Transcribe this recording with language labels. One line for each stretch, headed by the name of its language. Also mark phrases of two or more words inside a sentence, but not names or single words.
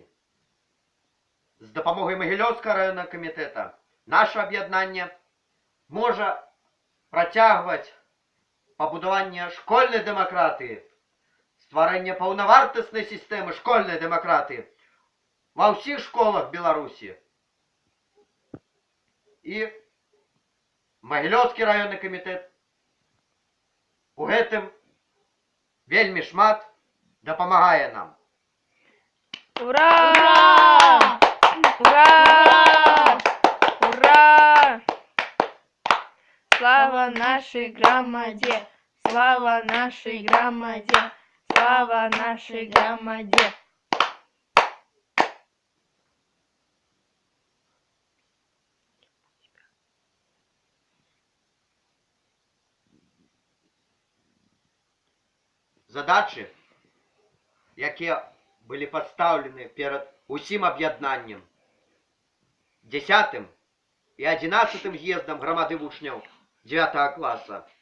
Belarusian: З дапамогай Магілёўскага раённага камітэта наша аб'яднанне можа працягваць пабудаванне школьнай дэмакратыі, стварэнне паўнавартаснай сістэмы школьнай дэмакратыі ва ўсіх школах Беларусі. І Магілёўскі раённы камітэт у гэтым вельмі шмат дапамагае нам. Ура! Ура!
Russian: Ура! Слава нашей громаде! Слава нашей громаде! Слава нашей громаде!
Belarusian: Задачы, якія былі пастаўлены перад усім аб'яднаннем 10 і 11 з'ездам грамады вучняў 9 класа,